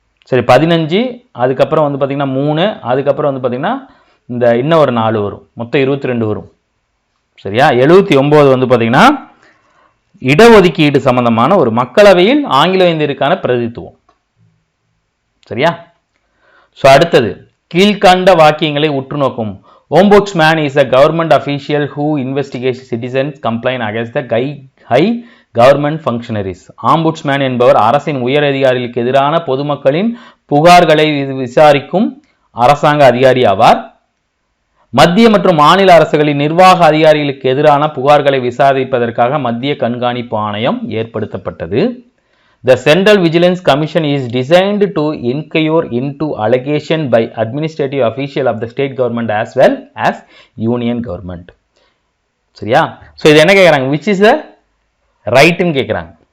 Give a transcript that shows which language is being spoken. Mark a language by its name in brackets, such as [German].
[Tamil] சரி, 15, அதுக்கப்புறம் வந்து பார்த்தீங்கன்னா 3, அதுக்கப்புறம் வந்து பார்த்தீங்கன்னா இந்த இன்னும் ஒரு 4 வரும், மொத்தம் 22 வரும். சரியா? 79 வந்து பார்த்தீங்கன்னா இடஒதுக்கீடு சம்பந்தமான ஒரு மக்களவையில் ஆங்கிலோ இந்தியருக்கான பிரதித்துவம். சரியா? ஸோ அடுத்தது கீழ்கண்ட வாக்கியங்களை உற்று நோக்கும். [English] Ombudsman is a government official who investigates citizens' complaint against the high government functionaries. [Tamil] Ombudsman என்பவர் அரசின் உயர் அதிகாரிகளுக்கு எதிரான பொதுமக்களின் புகார்களை விசாரிக்கும் அரசாங்க அதிகாரி ஆவார். மத்திய மற்றும் மாநில அரசுகளின் நிர்வாக அதிகாரிகளுக்கு எதிரான புகார்களை விசாரிப்பதற்காக மத்திய கண்காணிப்பு ஆணையம் ஏற்படுத்தப்பட்டது. [English] The Central Vigilance Commission is designed to inquire into allegation by administrative official of the state government as well as union government. [Tamil] சரியா? ஸோ இது என்ன கேட்குறாங்க, [English] which is the right- [Tamil] ன்னு கேட்குறாங்க.